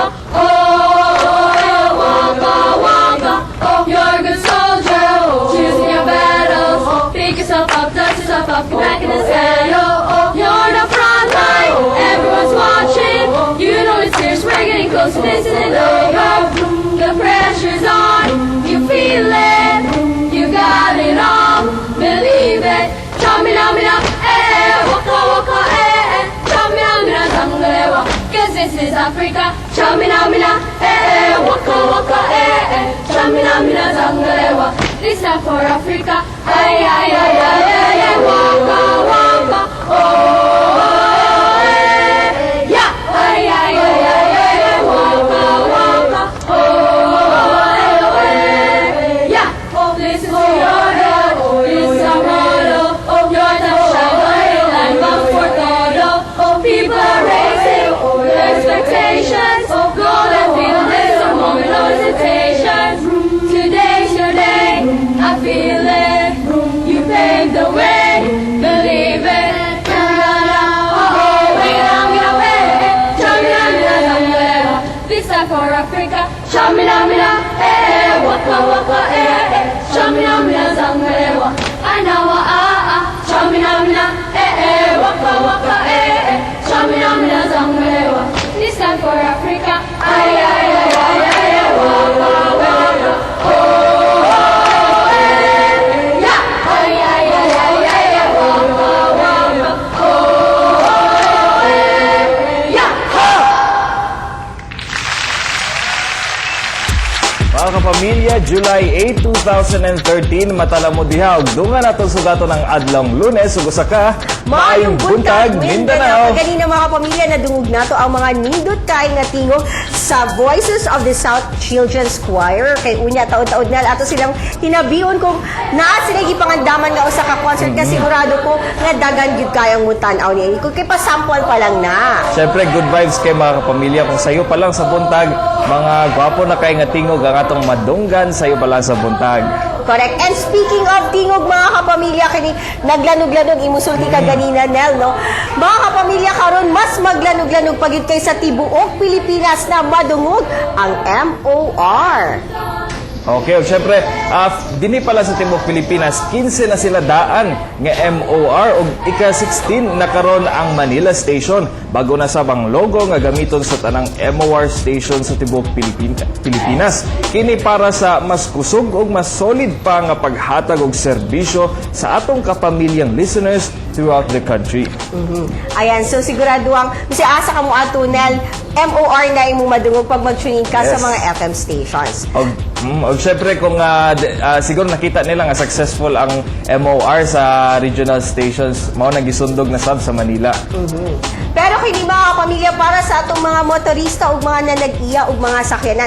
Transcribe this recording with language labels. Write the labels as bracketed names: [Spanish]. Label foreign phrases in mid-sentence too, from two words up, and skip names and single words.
[English] Oh, waka waka. Oh, you're a good soldier. Choosing your battles. Pick yourself up, dust yourself up, get back in the saddle. You're the front line. Everyone's watching. You know it's serious. We're getting close. This isn't over. The pressure's on. You feel it. You got it all. Believe it. Chamina mina, waka waka, chamina mina zangalewa. 'Cause this is Africa. Chamina mina, waka waka, chamina mina zangalewa. This time for Africa. Ay ay ay ay ay ay, waka waka, oh yeah. Ay ay ay ay ay ay, waka waka, oh yeah. This is your day. This is our motto. Your time shine bright like bound for todo. People are raising their expectations. Gold and feel this a moment of hesitation. Today's your day. I feel it. You paved the way. Believe it. This time for Africa. Shamina mina, waka waka, shamina mina zangalewa. Anawa shamina mina, waka waka, shamina mina zangalewa. This time for Africa. Ay ay ay ay ay ay, waka waka, oh yeah. Ay ay ay ay ay ay, waka waka, oh yeah. [Cebuano] Mga kapamilya, July 8, 2013, matala mo diha og dungan naton sugato ng adlong Lunes ug usa ka Maayong Buntag Mindanao. Kanina mga kapamilya, nadungog nato ang mga nindot kaay nga tingog sa Voices of the South Children's Choir. Kay unya taon-taon na ato silang tinabion kung naa sila gipangandaman nga usa ka concert kasi sigurado ko nga dagan gyud kayang mutan-aw niya. Kung kay pasample pa lang na. Siyempre, [English] good vibes [Cebuano] kay mga kapamilya. Kung sayo pa lang sa buntag, mga gwapo na kay nga tingog ang atong madunggan sayo pa lang sa buntag. [English] Correct. And speaking of [Cebuano] tingog mga kapamilya, kini naglanog-lanog imusulti ka ganina Nel, no? Mga kapamilya karon mas maglanog-lanog pagid kay sa tibuok Pilipinas na madungog ang MOR. Okay, siyempre, dini pala sa Timog Pilipinas, 15 na sila daan nga MOR ug ika-16 na karon ang Manila Station. Bago na sabang logo nga gamiton sa tanang MOR station sa Timog Pilipinas. Kini para sa mas kusog ug mas solid pa nga paghatag og serbisyo sa atong kapamilyang [English] listeners throughout the country. [Cebuano] Ayan, so sigurado ang kasi asa ka mo atunel MOR na imong madungog pag mag-tuning ka sa Yes. mga [English] FM stations. [Cebuano] Og syempre kung siguro nakita nila nga successful ang MOR sa [English] regional stations, [Cebuano] mao nagisundog na sab sa Manila. Pero kini mga pamilya para sa atong mga motorista ug mga nanag-iya ug mga sakyanan.